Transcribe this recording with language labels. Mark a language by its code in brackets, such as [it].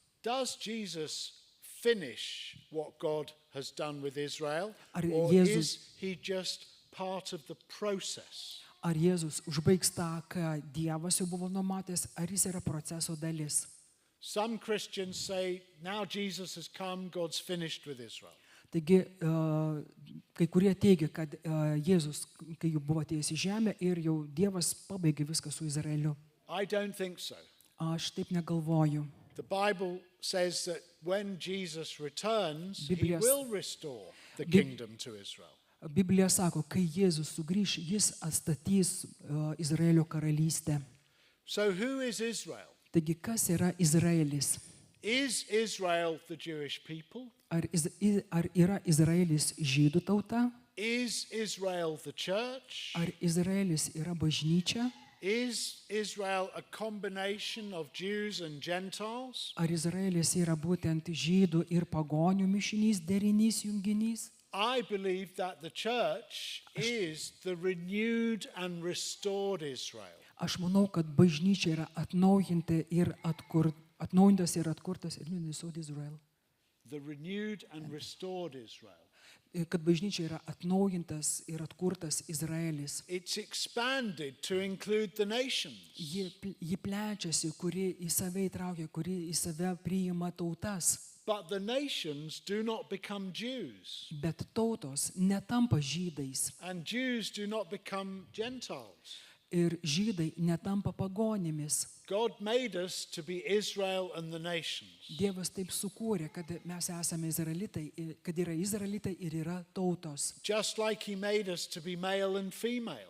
[en] Does Jesus finish what God has done with Israel, [lt] Ar [en] or [lt] Jėzus- [en] is he just part of the process? [lt] Ar Jėzus užbaigs tą, ką Dievas jau buvo numatęs, ar jis yra proceso dalis? [en] Some Christians say, now Jesus has come, God's finished with Israel. [lt] Taigi, kai kurie teigia, kad Jėzus, kai jau buvo atėjęs į žemę ir jau Dievas pabaigė viską su Izraeliu. [en] I don't think so. [lt] Aš taip negalvoju. [en] The Bible says that when Jesus returns, he [lt] Biblias- [en] will restore the [lt] Bib- [en] kingdom to Israel. [lt] Biblija sako, kai Jėzus sugrįš, jis atstatys Izraelio karalystę. [en] So who is Israel? [lt] Taigi, kas yra Izraelis? [en] Is Israel the Jewish people? [lt] Ar yra Izraelis žydų tauta? [en] Is Israel the church? [lt] Ar Izraelis yra bažnyčia? [en] Is Israel a combination of Jews and Gentiles? [lt] Ar Izraelis yra būtent žydų ir pagonių mišinys, derinys, junginys? [en] I believe that the church is the renewed and restored Israel. [lt] Aš manau, kad bažnyčia yra atnaujinta ir atnaujintas ir atkurtas Izrael. [en] The renewed and restored Israel. [lt] Kad bažnyčia yra atnaujintas ir atkurtas Izraelis. [en] It's expanded to include the nations. [lt] Ji plečiasi, kuri į save įtraukia, kuri į save priima tautas. [en] But the nations do not become Jews, [lt] Bet tautos netampa žydais. [en] and Jews do not become Gentiles. [lt] Ir žydai netampa pagonimis. [en] God made us to be Israel and the nations. [lt] Dievas taip sukūrė, kad mes esame izraelitai, kad yra izraelitai ir yra tautos. [en] Just like he made us to be male and female.